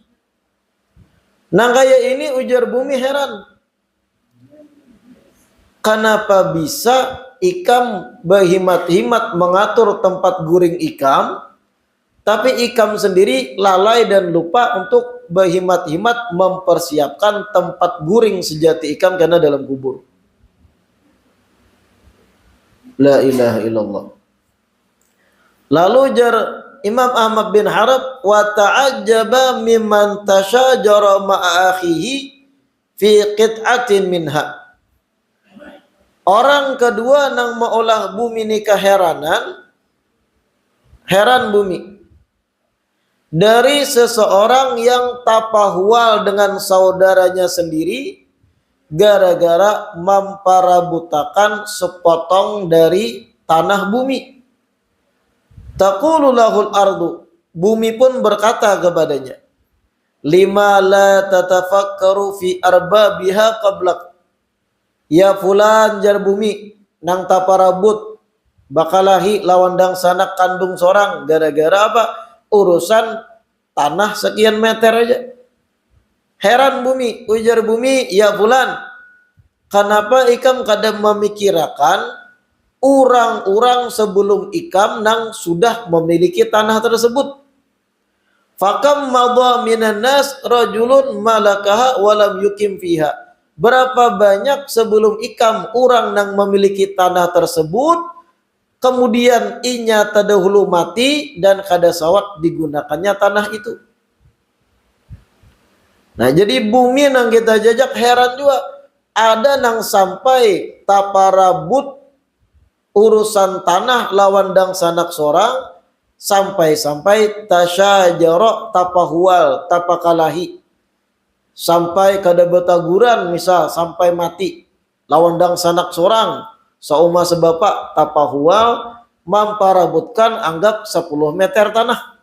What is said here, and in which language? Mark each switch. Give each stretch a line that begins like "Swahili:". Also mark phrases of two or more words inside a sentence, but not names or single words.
Banjar: Nah kayak ini ujar bumi heran, kenapa bisa ikam berhimat-himat mengatur tempat guring ikam, tapi ikam sendiri lalai dan lupa untuk berhimat-himat mempersiapkan tempat guring sejati ikam karena dalam kubur.
Arabic: لا إله إلا الله.
Banjar: Lalu jar
Arabic: Imam Ahmad bin Harab, وتعجب ممن تشاجر مع أخيه في قطعة منها.
Banjar: Orang kedua nang maulah bumi ni keheranan, heran bumi dari seseorang yang tapahwal dengan saudaranya sendiri gara-gara memparabutakan sepotong dari tanah bumi.
Arabic: تقول له الأرض,
Banjar: bumi pun berkata kepadanya,
Arabic: لم لا تتفكر في أربابها قبلك. يا فلان
Banjar: jar bumi, nang taparabut bakalahi lawandang sanak kandung sorang gara-gara apa? Urusan tanah sekian meter aja. Heran bumi, ujar bumi,
Arabic: يا فلان,
Banjar: kenapa ikam kadang memikirkan orang-orang sebelum ikam nang sudah memiliki tanah tersebut?
Arabic: فكم مضى من الناس رجل ملكها ولم يقم فيها.
Banjar: Berapa banyak sebelum ikam orang nang memiliki tanah tersebut, kemudian inya terdahulu mati dan kada sawat digunakannya tanah itu. Nah jadi bumi nang kita jajak heran juga, ada nang sampai taparabut urusan tanah lawandang sanak sorang, sampai tasyajara tapahwal tapakalahi, sampai kada betaguran, misal sampai mati lawandang sanak sorang sauma sebapak tapahwal memparabutkan anggap 10 meter tanah.